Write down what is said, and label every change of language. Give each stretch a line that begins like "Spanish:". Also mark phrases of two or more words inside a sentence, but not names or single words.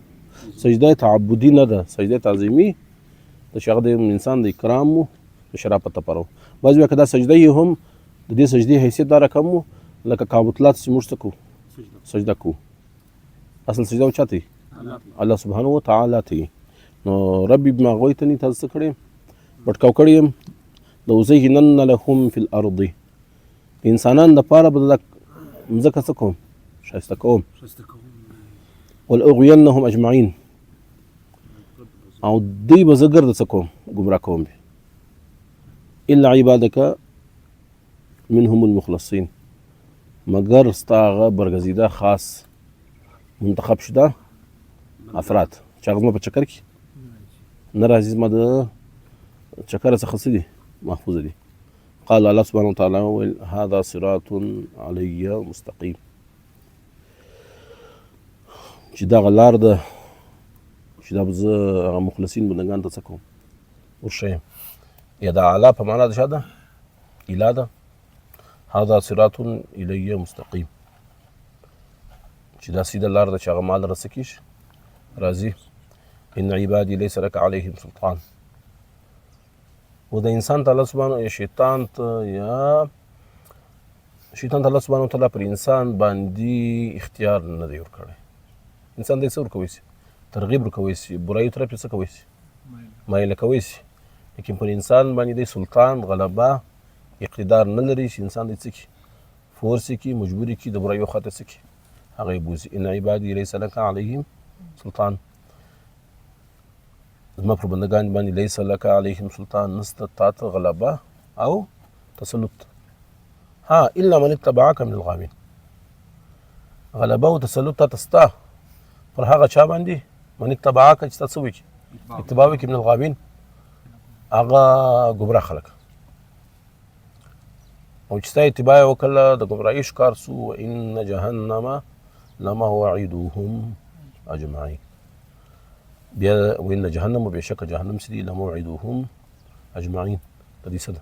Pashto: سجده تعبدي نه ده، سجده تعظیمي د چې هغه د انسان د اکرام و د شرافت لپاره و. بعضې وایي که دا سجده یې هم د دې سجدې حیثیت دا رقم و لکه کعبۃالله چې موږ څه کوو؟ سجده کوو. اصل سجده و چا ته؟ الله سبحانه وتعالی ته. نو
Arabic: ربي بما غويتني
Pashto: تا څه کړی یم؟ بټکاو کړی یم.
Arabic: لأزينن لهم في الأرض،
Pashto: د انسانانو دپاره به د مځکه څه کوم؟ ښایسته کوم.
Arabic: ولأغوینهم اجمعین،
Pashto: او دوی به زه ګرده څه کوم؟ ګمراه کوم به.
Arabic: الا عبادک منهم المخلصین،
Pashto: مګر ستا هغه برګزیده خاص منتخب شده افراد چې هغه زما په چکر کې نه راځي، زما د چکر څخه څه دي؟ محفوظه دي.
Arabic: قال الله سبحانه وتعالى ویل هذا صراط علی مستقیم،
Pashto: چې دغه لار ده چې دا به زه هغه مخلصین بندګانو ته څه کوم؟ ورښیم. یا د اعلی په معنا د چا ده؟ اله ده.
Arabic: هذا صراط الی مستقیم،
Pashto: چې دا سیده لار ده چې هغه ما لره څه کېږي؟ راځي.
Arabic: ان عبادي ليس لك عليهم سلطان،
Pashto: و د انسان ته الله سبحانه یا شیطان ته الله سبحانه وتعالی پر انسان باندې اختیار نه دی ورکړی. انسان دی څه ورکوی شي؟ ترغیب ورکوی شي، برایو طرف یې څه کوی شي؟ مایله کوی شي. لیکن پر انسان باندې دی سلطان، غلبه، اقتدار نه لري چې انسان دی څه کړي؟ فورس یې کړي، مجبور یې کړي د برایو خواته څه کړي؟ هغه یې بوځي.
Arabic: ان عبادي ليس لك عليهم سلطان،
Pashto: زما پر بندگان باندې
Arabic: لیس لک علیهم سلطان،
Pashto: نسته تا ته غلبه او تسلط. ها
Arabic: الا من اتبعک من الغاوین،
Pashto: غلبه او تسلط تا تستا پر هغه چا باندې
Arabic: من اتبعک
Pashto: چې تاسو وکړي اتباع وکړي
Arabic: من الغاوین،
Pashto: هغه ګمراه خلک، او چې ستا اتباع وکړه د ګمراهۍ ښکار سو.
Arabic: وان جهنم لموعدهم اجمعین،
Pashto: بیا
Arabic: وان جهنم
Pashto: بېشکه جهنم چې دي
Arabic: لموعدهم اجمعین،
Pashto: د دې څه ده؟